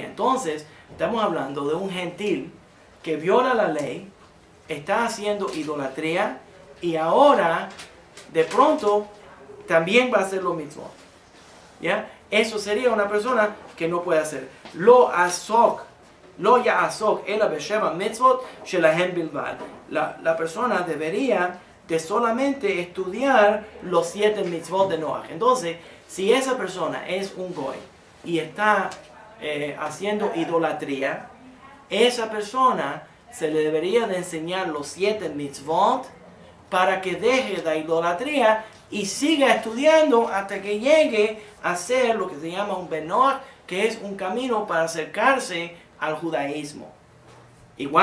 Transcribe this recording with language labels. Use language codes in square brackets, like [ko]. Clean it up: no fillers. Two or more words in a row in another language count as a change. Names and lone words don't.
[es] Entonces, estamos hablando de un gentil que viola la ley, está haciendo idolatría y ahora, de pronto, también va a hacer lo mismo. ¿Ya? Eso sería una persona que no puede hacer. [he] לא יעסוק אלא בשבע מצוות שלהם בלבד. [es] La persona debería de solamente estudiar los 7 mitzvot de Noach. Entonces, si esa persona es un goy y está haciendo idolatría, esa persona se le debería de enseñar los 7 mitzvot para que deje la idolatría y siga estudiando hasta que llegue a ser lo que se llama un [he] בן נח, [es] que es un camino para acercarse al judaísmo.